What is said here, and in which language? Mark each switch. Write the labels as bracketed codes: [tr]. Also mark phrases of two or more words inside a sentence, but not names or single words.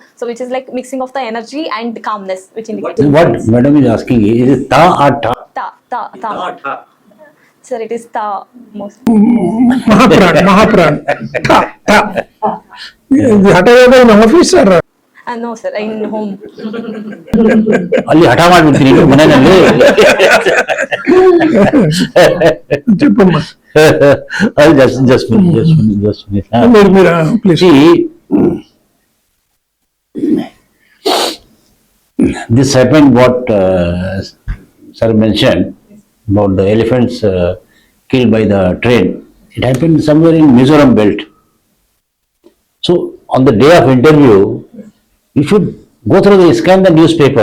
[en] So which is like mixing of the energy and calmness, which indicates. What madam is asking is it Ta or Ta? Ta. Sir, it is Ta most. Mahapran. The Hatha Yoga in office or? No, sir, in home. [kn] ಅಲ್ಲಿ ಹಠ ಮಾಡ್ಬಿಡ್ತೀನಿ ನೀವು ಮನೆಯಲ್ಲಿ. [te] చెప్పమ్మా. [en] just minute. [te] మీరు ప్లీజ్. [en] See, this happened what sir mentioned about the elephants killed by the train. It happened somewhere in Mizoram belt. So on the day of interview, you should go through the scan the newspaper.